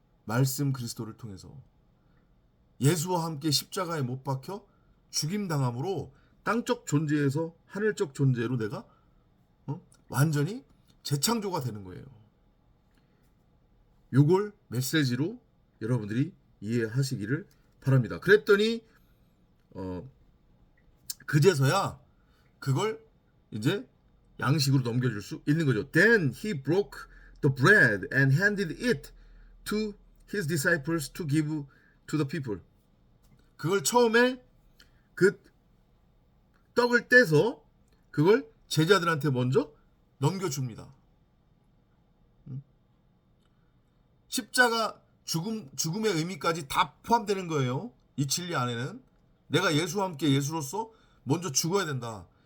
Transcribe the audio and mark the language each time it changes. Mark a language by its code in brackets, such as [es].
[ko] 말씀 그리스도를 통해서. 예수와 함께 십자가에 못 박혀 죽임당함으로 땅적 존재에서 하늘적 존재로 내가 완전히 재창조가 되는 거예요. 요걸 메시지로 여러분들이 이해하시기를 바랍니다. 그랬더니 그제서야 그걸 이제 양식으로 넘겨줄 수 있는 거죠. [en] Then he broke the bread and handed it to his disciples to give to the people. [ko] 그걸 처음에 그 떡을 떼서 그걸 제자들한테 먼저 넘겨줍니다. 십자가 죽음의 의미까지 다 포함되는 거예요. 이 진리 안에는 내가 예수와 함께 예수로서 먼저 죽어야 된다.